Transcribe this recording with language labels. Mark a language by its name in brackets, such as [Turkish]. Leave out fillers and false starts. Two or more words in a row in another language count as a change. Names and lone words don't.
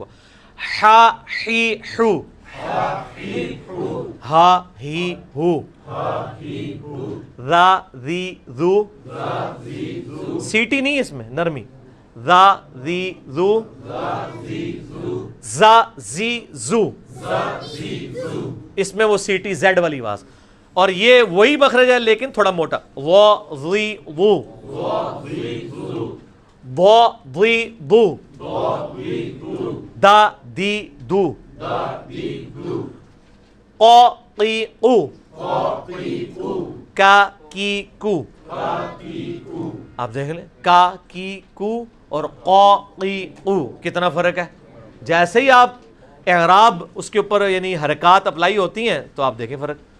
[Urdu] ہا ہی ہو, ہا ہی ہو, ذا ذی ذو, سیٹی نہیں اس میں نرمی. ذا ذی ذو, ذا زی زو, اس میں وہ سیٹی زیڈ والی آواز. اور یہ وہی مخرج ہے لیکن تھوڑا موٹا. و ذی وو, بو ذی بو, دا دی دو, قو قی قو, کا کی کو. آپ دیکھ لیں کا کی کو اور قو قی قو کتنا فرق ہے. جیسے ہی آپ اعراب اس کے اوپر یعنی حرکات اپلائی ہوتی ہیں تو آپ دیکھیں فرق.